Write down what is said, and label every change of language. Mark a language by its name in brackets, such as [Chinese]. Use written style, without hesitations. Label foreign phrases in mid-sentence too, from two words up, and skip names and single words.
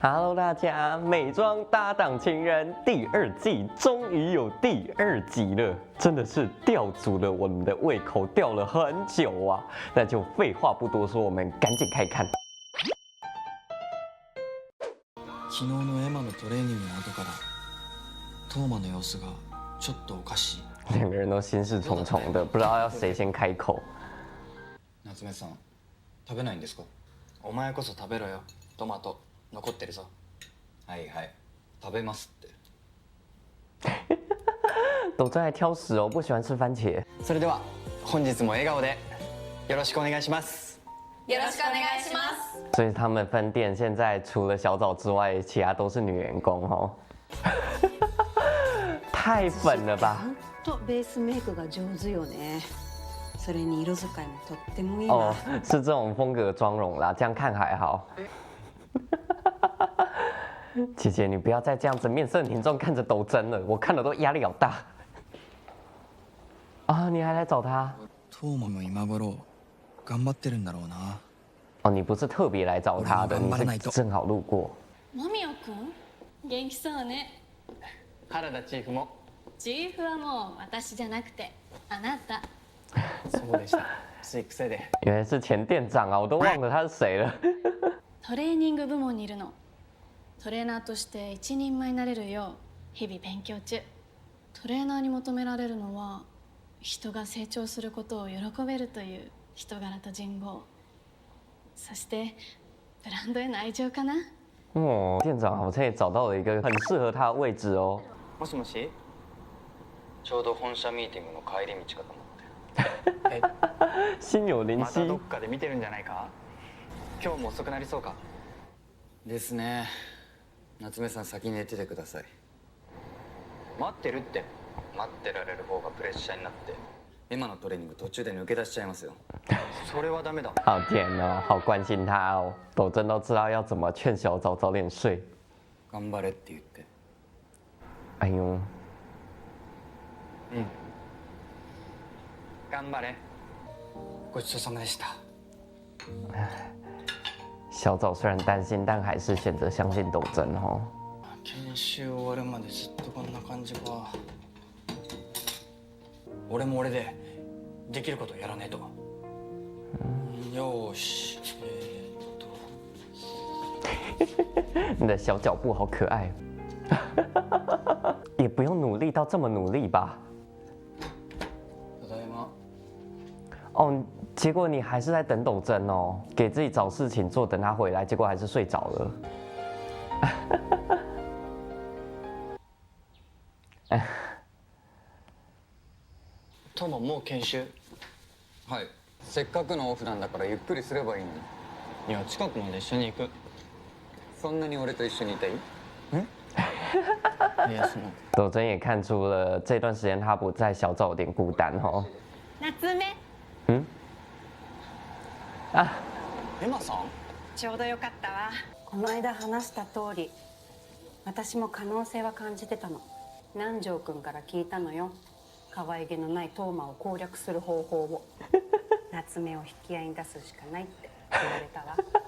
[Chinese] Hello，大家，美妆搭档情人第二季终于有第二集了，真的是吊足了我们的胃口，吊了很久啊！那就废话不多说，我们赶紧开看。 [Japanese] 昨日のエマのトレーニングの後からトーマの様子がちょっとおかしい。 [Chinese] 两个人都心事重重的，不知道要谁先开口。 [Japanese] 夏目さん、食べないんですか？お前こそ食べろよ。トマト残ってるぞ。はいはい、食べますって。 [Chinese] 都正在挑食哦，不喜欢吃番茄。 [Japanese] それでは本日も笑顔でよろしくお願いします。よろしくお願いします。 [Chinese] 所以他们分店现在除了小枣之外，其他都是女员工哦。太粉了吧！ [Japanese] 本当ベースメイクが上手よね。それに色使いもとってもいいわ。 [Chinese] 哦，是这种风格妆容啦，这样看还好。姐姐，你不要再这样子面色凝重看着斗真了，我看了都压力好大。啊，你还来找他？ [Japanese] トーマも今頃頑張ってるんだろうな。 [Chinese] 哦，你不是特别来找他的，你是正好路过。 [Japanese] 間宮君、元気そうね。原田チーフも。チーフはもう私じゃなくてあなた。そうでした。つい癖で。 [Chinese] 原来是前店长啊，我都忘了他是谁了。 [Japanese] トレーニング部門にいるの。トレーナーとして一人前になれるよう日々勉強中。トレーナーに求められるのは人が成長することを喜べるという人柄と人望、そしてブランドへの愛情かな。 [Chinese] 哦，店长好像也找到了一个很适合他的位置哦。 [Japanese] もしもし。ちょうど本社ミーティングの帰り道かと思って。 [Chinese] 心有灵犀。 [Japanese] またどっかで見てるんじゃないか。今日も遅くなりそうか。ですね。夏目さん先に寝ててください。待ってるって。待ってられる方がプレッシャーになってエマのトレーニング途中で抜け出しちゃいますよ。それはダメだ。 [Chinese] 好甜哦，好关心他哦。斗真都知道要怎么劝小枣早点睡。 [Japanese] 頑張れって言って。 [Chinese] 哎呦。 [Japanese] うん。頑張れ。ごちそうさまでした。 [Chinese] 小枣虽然担心，但还是选择相信斗真哦。 [Japanese] 研修終わるまでずっとこんな感じか。俺も俺でできることやらねえと。よーし。 [Chinese] 你的小脚步好可爱，也不用努力到这么努力吧？ [Japanese] ただいま。 [Chinese] 哦，结果你还是在等斗真哦，给自己找事情做，等他回来，结果还是睡着了。 [Japanese] トモもう研修？はい。せっかくのオフなんだからゆっくりすればいいのに。いや、近くまで一緒に行く。そんなに俺と一緒にいたい？いや、その。 [Chinese] 斗真也看出了这段时间他不在，小枣有点孤单哦。 [Japanese] 夏目。嗯？啊。エマさん？ちょうどよかったわ。この間話した通り、私も可能性は感じてたの。南條君から聞いたのよ。可愛げのないトーマを攻略する方法を。夏目を引き合いに出すしかないって言われたわ。